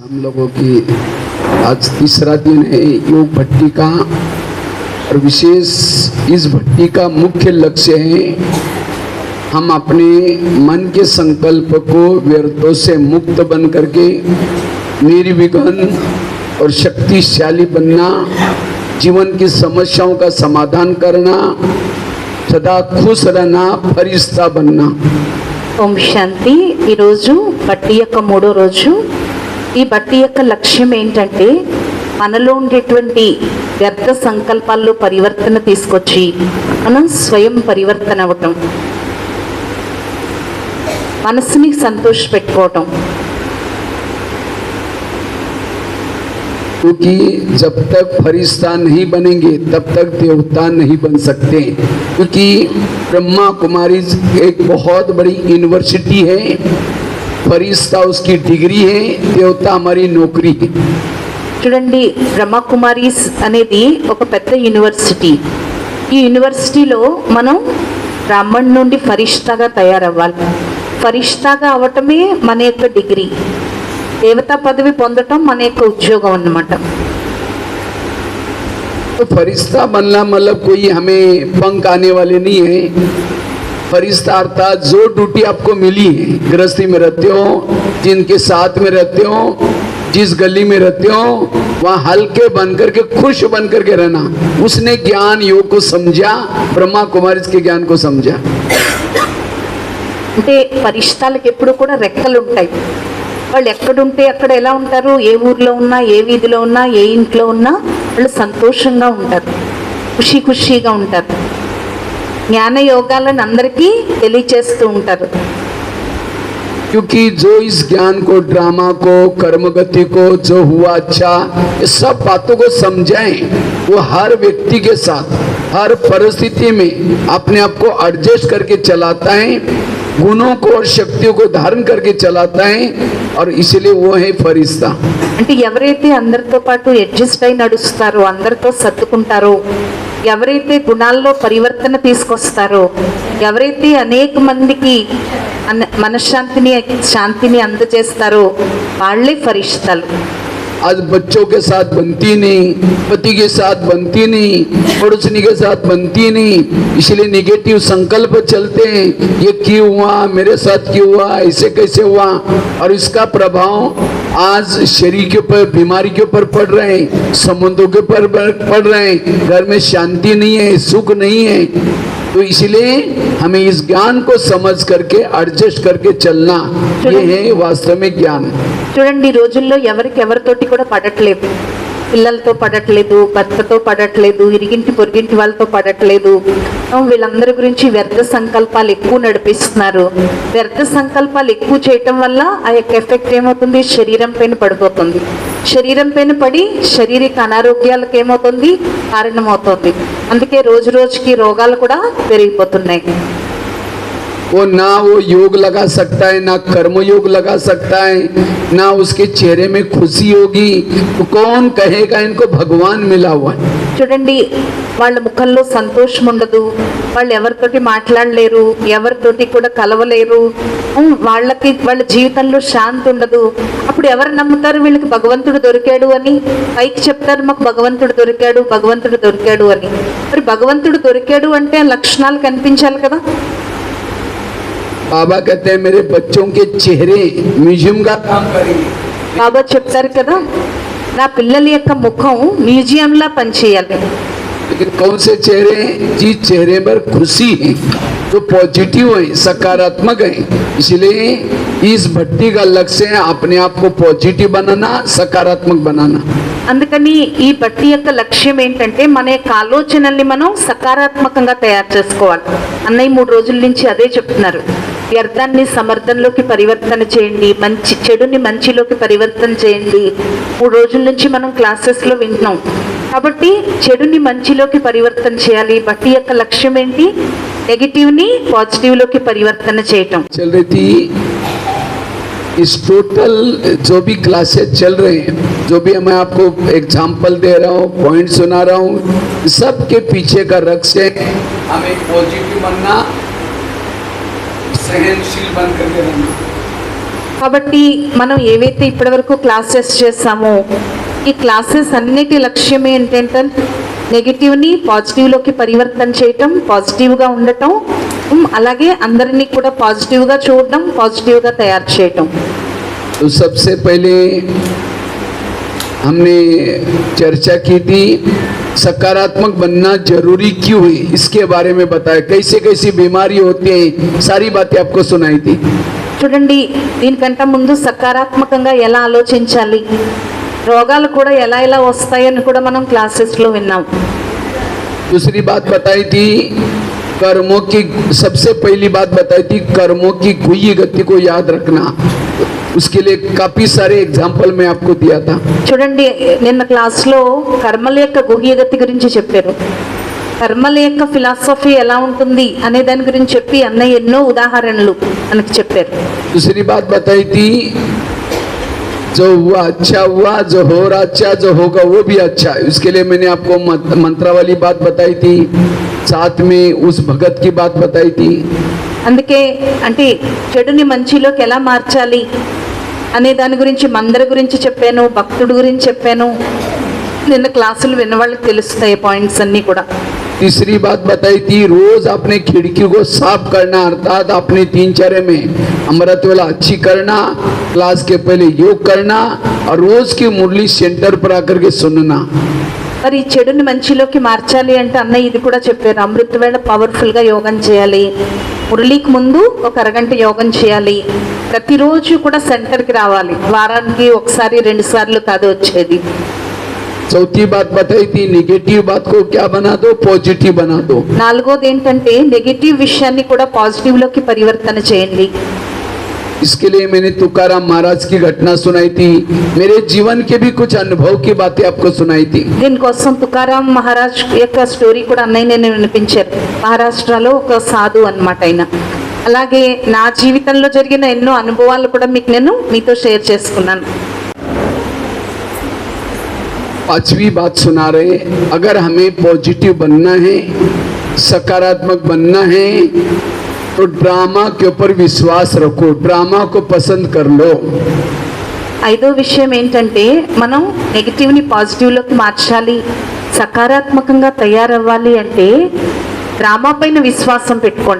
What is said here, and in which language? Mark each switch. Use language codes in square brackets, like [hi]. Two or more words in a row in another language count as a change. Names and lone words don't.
[hi] लोगों की आज तीसरा दिन है योग भट्टी का, और विशेष इस भट्टी का मुख्य लक्ष्य है हम अपने मन के संकल्प को व्यर्थों से मुक्त बन करके निर्विघ्न और शक्तिशाली बनना, जीवन की समस्याओं का समाधान करना, सदा खुश रहना, फरिश्ता बनना। [te] ఓం శాంతి. ఈరోజు బట్టి యొక్క 3వ రోజు. ఈ బట్టి యొక్క లక్ష్యం ఏంటంటే మనలో ఉండేటువంటి వ్యర్థ సంకల్పాల్లో పరివర్తన తీసుకొచ్చి మనం స్వయం పరివర్తన అవ్వటం, మనసుని సంతోషపెట్టుకోవటం. [hi] क्योंकि जब तक फरिश्ता नहीं बनेंगे तब तक देवता नहीं बन सकते, क्योंकि ब्रह्मा कुमारी एक बहुत बड़ी यूनिवर्सिटी है, फरिश्ता उसकी डिग्री है, देवता हमारी नौकरी है। [te] చూడండి, బ్రహ్మకుమారీస్ అనేది ఒక పెద్ద యూనివర్సిటీ. ఈ యూనివర్సిటీలో మనం బ్రాహ్మణ్ నుండి ఫరిష్తాగా తయారవ్వాలి. ఫరిష్తాగా అవటమే మన యొక్క డిగ్రీ. దేవతా పదవి పొందటం మన యొక్క ఉద్యోగం అన్నమాట. [hi] तो फरिश्ता बनना मतलब कोई हमें पंख आने वाले नहीं है। फरिश्ता अर्थात जो ड्यूटी आपको मिली है, गृहस्थी में रहते हो, जिनके साथ में रहते हो, जिस गली में रहते हो, वहाँ हल्के बन करके खुश बन करके रहना। उसने ज्ञान योग को समझा, ब्रह्मा कुमारी के ज्ञान को समझा। [te] అంటే ఫరిష్తాలకు ఎప్పుడు కూడా రెక్కలు ఉంటాయి. వాళ్ళు ఎక్కడుంటే అక్కడ ఎలా ఉంటారు, ఏ ఊర్లో ఉన్నా, ఏ వీధిలో ఉన్నా, ఏ ఇంట్లో ఉన్నా వాళ్ళు సంతోషంగా ఉంటారు, ఖుషీగా ఉంటారు. జ్ఞాన యోగాలను అందరికీ తెలియచేస్తూ ఉంటారు. [hi] क्योंकि जो इस ज्ञान को, ड्रामा को, कर्मगति को, जो हुआ अच्छा, ये सब बातों को समझाएं, वो हर व्यक्ति के साथ हर परिस्थिति में अपने आप को एडजस्ट करके चलाता है, गुणों को और शक्तियों को धारण करके चलाता है, और इसलिए वो है फरिश्ता. [te] అంటే ఎవరైతే అందరితో పాటు అడ్జస్ట్ అయి నడుస్తారో, అందరితో సర్దుకుంటారో, ఎవరైతే గుణాల్లో పరివర్తన తీసుకొస్తారో, ఎవరైతే అనేక మందికి మనశ్శాంతిని, శాంతిని అందజేస్తారో వాళ్ళే ఫరిష్తాలు. [hi] आज बच्चों के साथ बनती नहीं, पति के साथ बनती नहीं, पड़ोसनी के साथ बनती नहीं, इसलिए निगेटिव संकल्प चलते हैं, ये क्यों हुआ, मेरे साथ क्यों हुआ, ऐसे कैसे हुआ, और इसका प्रभाव आज शरीर के ऊपर, बीमारी के ऊपर पड़ रहे हैं, संबंधों के ऊपर पड़ रहे हैं, घर में शांति नहीं है, सुख नहीं है। तो इसलिए हमें इस ज्ञान को समझ करके एडजस्ट करके चलना, ये है वास्तव में ज्ञान. [te] చూడండి, ఈ రోజుల్లో ఎవరితోటి కూడా పడట్లేదు. పిల్లలతో పడట్లేదు, భర్తతో పడట్లేదు, ఇరిగింటి పొరిగింటి వాళ్ళతో పడట్లేదు. వీళ్ళందరి గురించి వ్యర్థ సంకల్పాలు ఎక్కువ నడిపిస్తున్నారు. వ్యర్థ సంకల్పాలు ఎక్కువ చేయటం వల్ల ఆ యొక్క ఎఫెక్ట్ ఏమవుతుంది, శరీరం పైన పడిపోతుంది. శరీరం పైన పడి శారీరక అనారోగ్యాలకు ఏమవుతుంది, కారణమవుతుంది. అందుకే రోజు రోజుకి రోగాలు కూడా పెరిగిపోతున్నాయి. [hi] वो ना वो योग लगा सकता है, ना कर्म योग लगा सकता है, ना उसके चेहरे में खुशी होगी, तो कौन कहेगा इनको भगवान मिला हुआ है. [te] చూడండి, వాళ్ళ ముఖంలో సంతోషం ఉండదు, వాళ్ళు ఎవరితోటి మాట్లాడలేరు, ఎవరితోటి కూడా కలవలేరు, వాళ్ళ జీవితంలో శాంతి ఉండదు. అప్పుడు ఎవరు నమ్ముతారు వీళ్ళకి భగవంతుడు దొరికాడు అని? పైకి చెప్తారు మాకు భగవంతుడు దొరికాడు, భగవంతుడు దొరికాడు అని. మరి భగవంతుడు దొరికాడు అంటే ఆ లక్షణాలు కనిపించాలి కదా. [hi] बाबा कहते हैं मेरे बच्चों के चेहरे म्यूजियम का काम करेंगे. [te] బాబా చెప్తారు కదా, నా పిల్లల యొక్క ముఖం మ్యూజియంలా పనిచేయాలి. [hi] लेकिन कौन से चेहरे? जिस चेहरे पर खुशी है, जो पॉजिटिव है, सकारात्मक है. इसलिए इस भट्टी का लक्ष्य है अपने आप को पॉजिटिव बनाना, सकारात्मक बनाना. [te] అందుకని ఈ బట్టి యొక్క లక్ష్యం ఏంటంటే మన యొక్క ఆలోచనల్ని మనం సకారాత్మకంగా తయారు చేసుకోవాలి. అన్నయ్య 3 రోజుల నుంచి అదే చెప్తున్నారు. వ్యర్థాన్ని సమర్థంలోకి పరివర్తన చేయండి, చెడుని మంచిలోకి పరివర్తన చేయండి. 3 రోజుల నుంచి మనం క్లాసెస్లో వింటున్నాం. కాబట్టి చెడుని మంచిలోకి పరివర్తన చేయాలి. బట్టి యొక్క లక్ష్యం ఏంటి? నెగిటివ్ని పాజిటివ్లోకి పరివర్తన చేయటం. [hi] इस टोटल जो भी क्लासेस चल रहे हैं, जो भी मैं आपको एग्जाम्पल दे रहा हूँ, पॉइंट सुना रहा हूँ, सबके पीछे का लक्ष्य हमें पॉजिटिव बनना, सहनशील बन करके रहना. [te] కాబట్టి మనం ఏవైతే ఇప్పటివరకు క్లాసెస్ చేస్తామో ఈ క్లాసెస్ అన్నిటి లక్ష్యం ఏంటంటే నెగిటివ్ని పాజిటివ్లోకి పరివర్తన చేయటం, పాజిటివ్గా ఉండటం, అలాగే అందరినీ కూడా పాజిటివ్గా చూడడం, పాజిటివ్గా తయారు చేయటం. [hi] तो सबसे पहले हमने चर्चा की थी सकारात्मक बनना जरूरी क्यों है, इसके बारे में बताया. कैसे कैसी बीमारी होती है, सारी बातें आपको सुनाई थी. [te] చూడండి, దీనికంటే ముందు సకారాత్మకంగా ఎలా ఆలోచించాలి, రోగాలు కూడా ఎలా ఎలా వస్తాయని కూడా మనం క్లాసెస్లో విన్నాం. [hi] दूसरी बात बताई थी कर्मों की, सबसे पहली बात बताई थी कर्मों की गुह्य गति को याद रखना. उसके लिए काफी सारे एग्जाम्पल मैं आपको दिया था. [te] చూడండి, నిన్న క్లాస్లో కర్మల యొక్క గుహ్యగతి గురించి చెప్పారు. కర్మల యొక్క ఫిలాసఫీ ఎలా ఉంటుంది అనే దాని గురించి చెప్పి అన్నయ్య ఎన్నో ఉదాహరణలు మనకి చెప్పారు. [hi] दूसरी बात बताई थी जो हुआ अच्छा हुआ, जो हो रहा अच्छा, जो होगा वो भी अच्छा. उसके लिए मैंने आपको मंत्रा वाली बात बताई थी, साथ में उस भगत की बात बताई थी. [te] అందుకే అంటే చెడుని మంచిలోకి ఎలా మార్చాలి అనే దాని గురించి మందరి గురించి చెప్పాను, భక్తుడి గురించి చెప్పాను. నిన్న క్లాసులు విన్న వాళ్ళకి తెలుస్తాయి పాయింట్స్ అన్నీ కూడా. [hi] तीसरी बात बताई थी रोज अपने खिड़की को साफ करना, अर्थात अपने दिनचर्या में अमृत वाला अच्छी करना, क्लास के पहले योग करना और रोज की मुरली सेंटर पर आकर के सुनना. [te] మరి ఈ చెడుని మంచిలోకి మార్చాలి అంటే అన్నయ్య ఇది కూడా చెప్పారు. అమృత వేళ పవర్ఫుల్గా యోగం చేయాలి, మురళీకి ముందు ఒక అరగంట యోగం చేయాలి, ప్రతిరోజు కూడా సెంటర్కి రావాలి, వారానికి ఒకసారి 2 సార్లు కాదు వచ్చేది. [hi] चौथी बात बताई थी निगेटिव बात को क्या बना दो, पॉजिटिव बना दो. [te] నాలుగోది ఏంటంటే నెగిటివ్ విషయాన్ని కూడా పాజిటివ్లోకి పరివర్తన చేయండి. [hi] इसके लिए मैंने तुकाराम महाराज की घटना सुनाई थी, मेरे जीवन के भी कुछ अनुभव की बातें आपको सुनाई थी. [te] దీనికోసం తుకారాం మహారాజ్ యొక్క స్టోరీ కూడా అన్నయ్య నేను వినిపించారు. మహారాష్ట్రలో ఒక సాధు అన్నమాట ఆయన. అలాగే నా జీవితంలో జరిగిన ఎన్నో అనుభవాలు కూడా నేను మీతో షేర్ చేసుకున్నాను. [hi] पांचवी बात सुना रहे, अगर हमें पॉजिटिव बनना है, सकारात्मक बनना है तो ड्रामा के ऊपर विश्वास रखो, ड्रामा को पसंद कर लो. [te] ఐదో విషయం ఏంటంటే మనం నెగిటివ్ని పాజిటివ్లోకి మార్చాలి, సకారాత్మకంగా తయారవ్వాలి అంటే డ్రామా పైన విశ్వాసం పెట్టుకోండి.